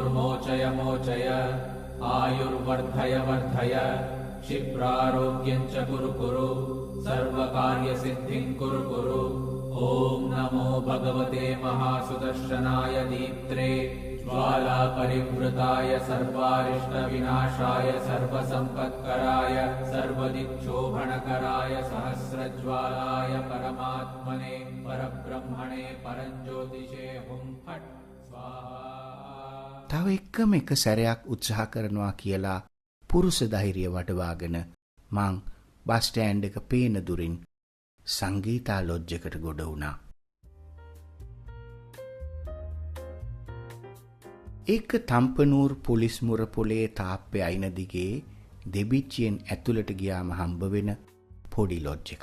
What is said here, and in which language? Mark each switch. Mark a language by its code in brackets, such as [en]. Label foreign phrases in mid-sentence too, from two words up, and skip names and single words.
[sa] मोचय मोचय आयुर्वर्धय वर्धय क्षिप्रारोग्यञ्च कुरु कुरु सर्वकार्य सिद्धिं कुरु कुरु ओं नमो भगवते महासुदर्शनाय दीप्त्रे ज्वाला परिवृताय सर्वारिष्ट विनाशाय सर्वसम्पत्कराय सर्वदिक्षोभणकराय सहस्रज्वालाय परमात्मने परब्रह्मणे परञ्ज्योतिषे हुं फट् स्वाहा. [si] තව එකම එක සැරයක් උත්සාහ කරනවා කියලා පුරුෂ ධෛර්යය වඩවාගෙන මං බස් ස්ටෑන්ඩ් එක පේන දුරින් සංගීතා ලොජ් එකට ගොඩ වුණා. ඒක තම්පනූර් පොලිස් මුරපොලේ තාප්පේ අයින දිගේ දෙබිච්චියෙන් ඇතුළට ගියාම හම්බ වෙන පොඩි ලොජ් එකක්.